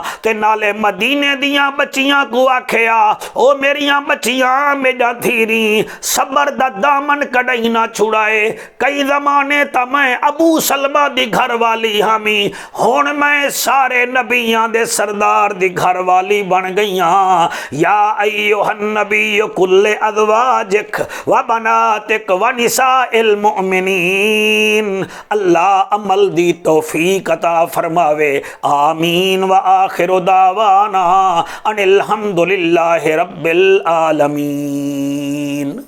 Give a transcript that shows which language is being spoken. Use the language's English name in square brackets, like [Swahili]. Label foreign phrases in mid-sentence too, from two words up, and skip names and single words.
[Punjabi] تے نالے مدینے دیاں بچیاں کو آکھیا او میریا بچیاں میرا دھیری صبر دا دامن کدائی نہ چھڈائے. کئی زمانے تاں میں ابو سلمہ دی گھر والی ہامی، ہن میں سارے نبیاں دے سردار دی گھر والی بن گئی ہاں. [Arabic] يا أيها النبي قل لأزواجك وبناتك ونساء المؤمنين [Punjabi] اللہ عمل دی توفیق عطا فرماوے. [Arabic] آمين وآخر دعوانا أن الحمد لله رب العالمين.